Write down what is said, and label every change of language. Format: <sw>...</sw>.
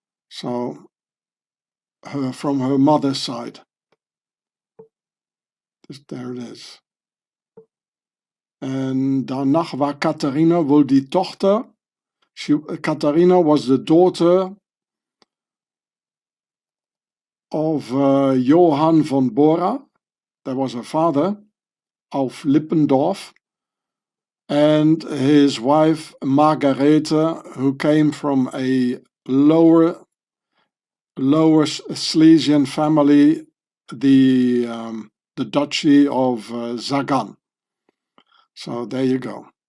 <en>So from her mother's side. There it is.</en> <de>En danach war Katharina wohl die Tochter.</de> <en>Katharina was the daughter of Johann von Bora. That was her father,</en> <de>auf Lippendorf.</de> <en>And his wife Margarete, who came from a lower Silesian family, the Duchy of Sagan. So there you go.</en>